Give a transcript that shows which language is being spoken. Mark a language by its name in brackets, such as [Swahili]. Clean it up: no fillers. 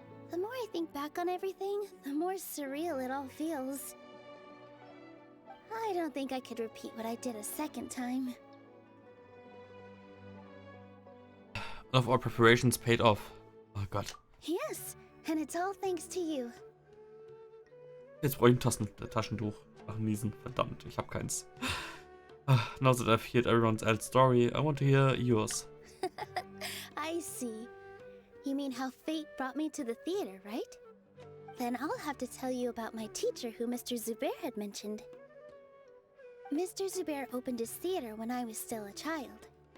[English] The more I think back on everything, the more surreal it all feels. I don't think I could repeat what I did a second time. All of our preparations paid off. [German] Oh Gott. [English] Yes, and it's all thanks to you. [German] Jetzt brauche ich ein Taschentuch. Ach, niesen. Verdammt, ich habe keins. [English] Now that I've heard everyone's else story, I want to hear yours. I see. You mean how fate brought me to the theater, right? Then I'll have to tell you about my teacher who Mr. Zubair had mentioned. Mr. Zubair opened his theater when I was still a child.